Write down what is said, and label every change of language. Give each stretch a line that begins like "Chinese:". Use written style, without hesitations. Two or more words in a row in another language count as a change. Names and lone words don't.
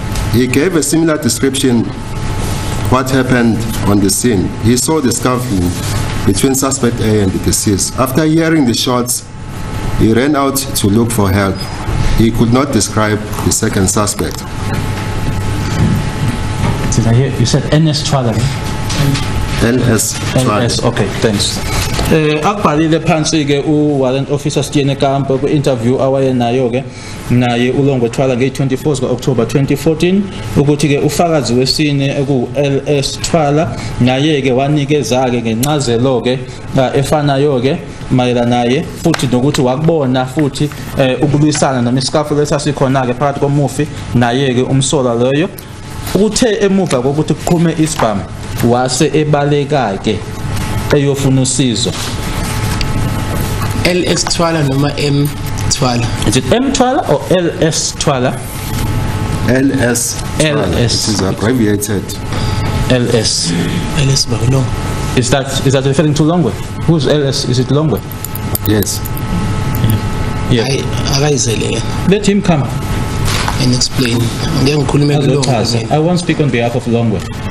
English: He gave a similar description what happened on the scene. He saw the scuffling between suspect A and the deceased. After hearing the shots, he ran out to look for help. He could not describe the second suspect." Did I hear? You said N.S. Twala. L.S. Twala. L.S. Okay, thanks.
Zulu: Akubhalile phansi ke uwarrant officer Steenkamp ku-interview awayenayo ke naye uLongwe Twala nge-24 ka-October 2014 ukuthi ke ufakazi wesine eku-L.S. Twala naye ke wanikeza ke ngencazelo ke efanayo ke mayelana naye futhi nokuthi wakubona futhi ukulwisana noma iscaffle esasikhona ke phakathi komufi naye ke umsola loyo uthe emuva kokuthi kuqhume isibhamu wase ebaleka ke eyofuna usizo. L.S. Twala noma M. Twala?
English: Is it M. Twala or L.S. Twala? L.S. Twala. L.S. It is abbreviated. L.S. L.S. Bagno. Is that referring to Longwe? Who's L.S.? Is it Longwe? Yes. Yeah. Let him come and explain. I won't speak on behalf of Longwe.